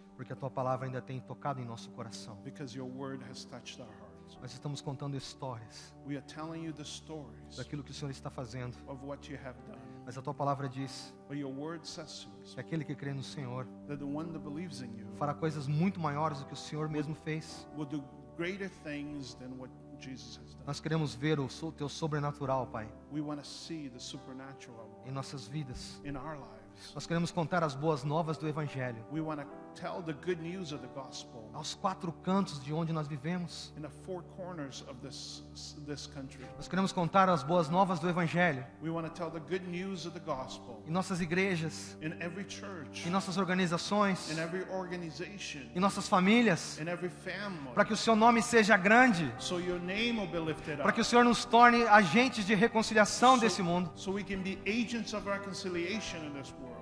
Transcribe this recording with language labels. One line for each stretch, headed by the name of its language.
Portuguese: porque a tua palavra ainda tem tocado em nosso coração.
English: because your word has touched our hearts.
Portuguese: Nós estamos contando histórias
English: We are telling you the stories
Portuguese: daquilo que o Senhor está fazendo,
English: of what you have done.
Portuguese: mas a tua palavra diz
English: But your word says to us
Portuguese: que aquele que crê no Senhor
English: that the one that believes in you
Portuguese: fará coisas muito maiores do que o Senhor mesmo fez.
English: will do greater things than what Jesus has done.
Portuguese: Nós queremos ver o teu sobrenatural, Pai,
English: We want to see the supernatural
Portuguese: em nossas vidas.
English: in our lives.
Portuguese: Nós queremos contar as boas novas do Evangelho
English: We want to tell the good news of the gospel
Portuguese: aos 4 cantos de onde nós vivemos.
English: in the 4 corners of this country.
Portuguese: Nós queremos contar as boas novas do Evangelho
English: We want to tell the good news of the gospel
Portuguese: em nossas igrejas,
English: in every church,
Portuguese: em nossas organizações,
English: in every organization,
Portuguese: em nossas famílias,
English: in every family,
Portuguese: para que o seu nome seja grande,
English: so your name will be lifted
Portuguese: para
English: up,
Portuguese: que o Senhor nos torne agentes de reconciliação desse mundo.
English: so we can be agents of reconciliation in this world.